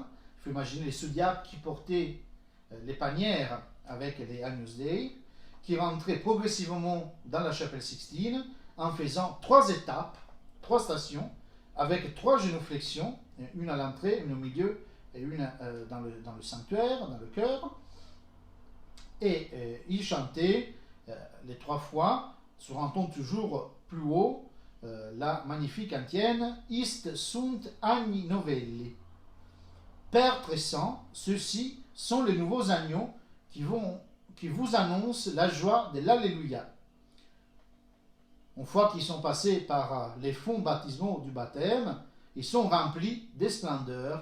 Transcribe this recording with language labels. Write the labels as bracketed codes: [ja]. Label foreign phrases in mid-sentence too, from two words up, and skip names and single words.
[fr] Il faut imaginer les sous-diacres qui portaient les panières avec les Agnus Dei, qui rentraient progressivement dans la chapelle Sixtine en faisant 3 étapes, 3 stations, avec 3 génuflexions, une à l'entrée, une au milieu et une dans le sanctuaire, dans le chœur. Et ils chantaient les 3 fois, sur un ton toujours plus haut, la magnifique antienne [la] Ist sunt agni novelli. [fr] Père très saint, ceux-ci sont les nouveaux agneaux qui vous annoncent la joie de l'Alléluia. Une fois qu'ils sont passés par les fonds baptismaux du baptême, ils sont remplis de splendeur.